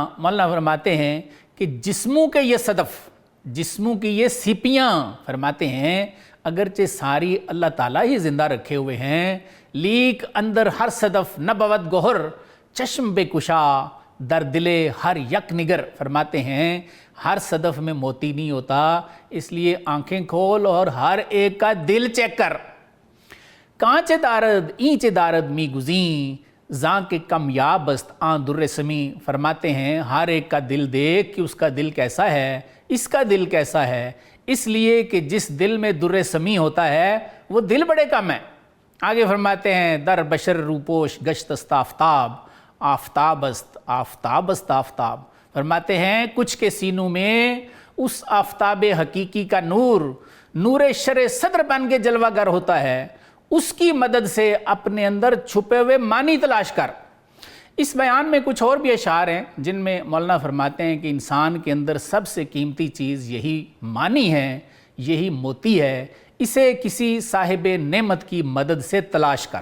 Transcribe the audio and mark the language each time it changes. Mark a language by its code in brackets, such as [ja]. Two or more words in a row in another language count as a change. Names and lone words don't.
[ur] مولانا فرماتے ہیں کہ جسموں کے یہ صدف، جسموں کی یہ سیپیاں، فرماتے ہیں اگرچہ ساری اللہ تعالیٰ ہی زندہ رکھے ہوئے ہیں [fa] لیک اندر ہر صدف نہ بود گوہر چشم بے کشا در دلے ہر یک نگر۔ [ur] فرماتے ہیں ہر صدف میں موتی نہیں ہوتا، اس لیے آنکھیں کھول اور ہر ایک کا دل چیک کر۔ [fa] کانچ دارد اینچ دارد می گزیں زاں کے کمیاب است آن در سمی۔ [ur] فرماتے ہیں ہر ایک کا دل دیکھ کہ اس کا دل کیسا ہے، اس کا دل کیسا ہے، اس لیے کہ جس دل میں در سمی ہوتا ہے وہ دل بڑے کم ہیں۔ آگے فرماتے ہیں [fa] در بشر روپوش گشت است آفتاب آفتاب است آفتاب است آفتاب۔ [ur] فرماتے ہیں کچھ کے سینوں میں اس آفتاب حقیقی کا نور، نور شر صدر بن کے جلوہ گر ہوتا ہے، اس کی مدد سے اپنے اندر چھپے ہوئے معنی تلاش کر۔ اس بیان میں کچھ اور بھی اشعار ہیں جن میں مولانا فرماتے ہیں کہ انسان کے اندر سب سے قیمتی چیز یہی معنی ہے، یہی موتی ہے، اسے کسی صاحب نعمت کی مدد سے تلاش کر۔